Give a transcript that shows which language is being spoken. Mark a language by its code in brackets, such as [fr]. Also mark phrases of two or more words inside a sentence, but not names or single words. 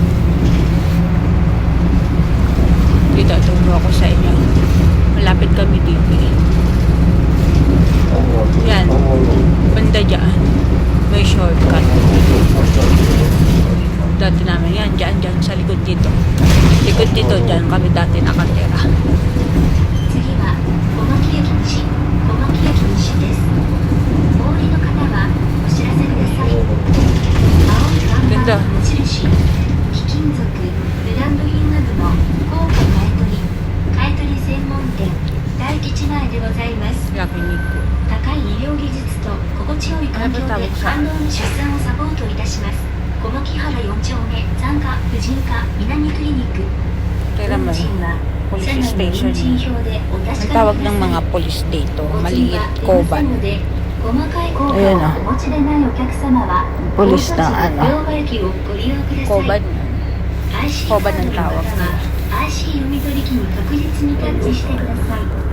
[tl] Dito, turo ako sa inyo. Malapit kami dito eh. Yan. Banda dyan. May shortcut. Dati namin yan. Dyan sa likod dito. Likod dito, dyan kami dati nakatira. [ja] 次は小牧駅西です。お降りの方はお知らせください。青い看板の矢印、貴金属、ブランド品などの Polyclinic. 高い医療技術と心地よい環境で感動の出産をサポートいたします。小牧原4丁目産科婦人科南クリニック。 [tl] Kaya [ja] 運 [tl] naman, [ja] 賃は車 [en] police [ja] 内の [en] station. [ja] 運賃表でお確 [tl] May [ja] か [tl] tawag [ja] めくだ [tl] ng [ja] さい。 [tl] mga police dito. [ja] お釣り [tl] Maliit, [ja] は出ませ [tl] koban. [ja] んので、細かい効果を [tl] Ayan ah. [ja] お持ちでないお客様は、 [tl] Police [ja] 降車 [tl] na [ja] 時 [tl] ano. [ja] 両替機をご利用くださ [tl] Koban. [ja] い。IC カー [tl] Koban [ja] ド [tl] ang [ja] の方 [tl] tawag. [ja] は IC 読み取り機に確実にタッチしてください。